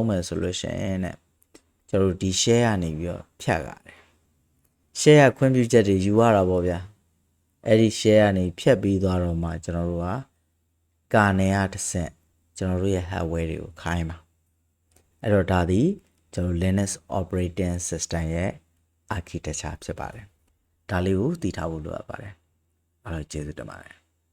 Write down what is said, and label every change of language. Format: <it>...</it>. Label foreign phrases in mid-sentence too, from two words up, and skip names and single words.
<my>မယ်ဆိုလို့ရှိရင်တဲ့ကျွန်တော်တို့ဒီ share ကနေပြီးတော့ဖြတ်ရတယ် share ခွင့်ပြုချက်တွေယူရတာပေါ့ဗျာအဲ့ဒီ share ကနေဖြတ်ပြီးသွားတော့မှကျွန်တော်တို့က kernel ကတစ်ဆင့်ကျွန်တော်တို့ရဲ့ hardware တွေကိုခိုင်းပါအဲ့တော့ဒါဒီကျွန်တော်</my> <en>Linux operating system</en> <my>ရဲ့ architecture ဖြစ်ပါတယ်ဒါလေးကိုသိထားဖို့လိုအပ်ပါတယ်အဲ့တော့ကျေးဇူးတင်ပါတယ်</my>